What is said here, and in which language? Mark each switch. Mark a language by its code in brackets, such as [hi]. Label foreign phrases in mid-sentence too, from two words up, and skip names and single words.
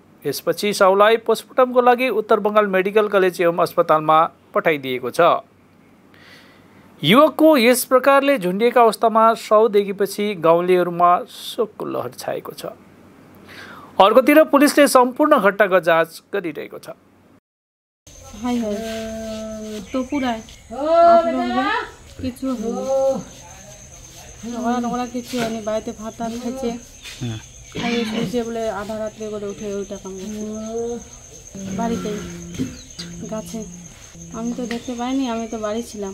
[ne] यसपछि शवलाई पोस्टमार्टमको लागि उत्तर बङ्गाल मेडिकल कलेज एवं अस्पतालमा पठाइदिएको छ। युवकको यस प्रकारले झुन्डिएका अवस्थामा शव देखेपछि गाउँलेहरूमा शोकको लहर छाएको छ। अर्कोतिर पुलिसले सम्पूर्ण घटनाको जाँच गरिरहेको छ। [bn] আধা রাত্রে করে উঠে ওইটা বাড়িতেই গাছে আমি তো দেখতে পাইনি, আমি তো বাড়ি ছিলাম।